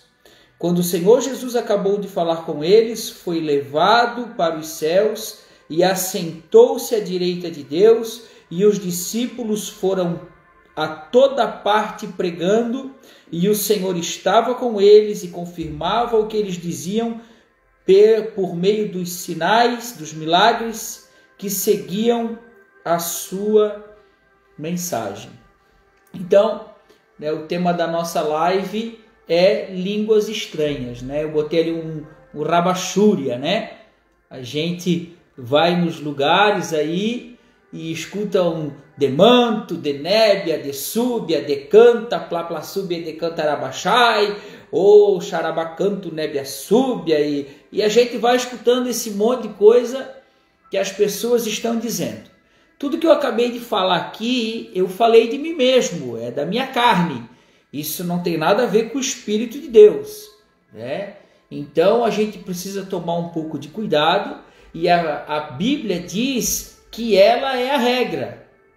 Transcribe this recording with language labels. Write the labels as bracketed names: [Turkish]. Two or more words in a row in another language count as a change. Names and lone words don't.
[Portuguese] Quando o Senhor Jesus acabou de falar com eles, foi levado para os céus e assentou-se à direita de Deus, e os discípulos foram a toda parte pregando, e o Senhor estava com eles e confirmava o que eles diziam por meio dos sinais, dos milagres que seguiam a sua mensagem. Então, né, o tema da nossa live é línguas estranhas, né? Eu botei ali um rabachúria, né? A gente vai nos lugares aí e escuta um demanto, denébia, desúbia, decanta, plaplassúbia, decanta arabachai, ou xarabacanto, nébia súbia, e a gente vai escutando esse monte de coisa que as pessoas estão dizendo. Tudo que eu acabei de falar aqui, eu falei de mim mesmo, é da minha carne. Isso não tem nada a ver com o Espírito de Deus, né? Então a gente precisa tomar um pouco de cuidado, e a Bíblia diz que ela é a regra, né?